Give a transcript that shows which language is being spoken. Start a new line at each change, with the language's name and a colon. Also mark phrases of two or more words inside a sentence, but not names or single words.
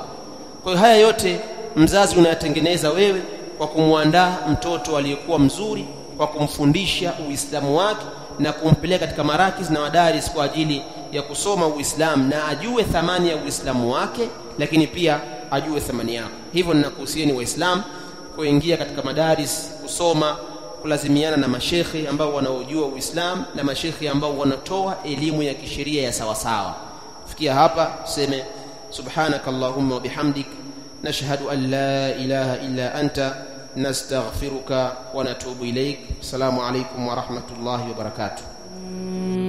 Swahili: Kwa hiyo haya yote mzazi unayatengeneza wewe kwa kumwandaa mtoto aliyekuwa mzuri, kwa kumfundisha Uislamu wake na kumpeleka katika marakiz na madaris kwa ajili ya kusoma Uislamu na ajue thamani ya Uislamu wake, lakini pia ajue thamani yako. Hivyo ninakuhusieni Waislamu kuingia katika madaris, kusoma, kulazimiana na mashekhi ambao wanaojua Uislamu na mashekhi ambao wanatoa elimu ya kisheria ya sawa sawa. Fikia hapa tuseme
Arabic: سبحانك اللهم وبحمدك نشهد أن لا إله إلا أنت نستغفرك ونتوب إليك. السلام عليكم ورحمة الله وبركاته.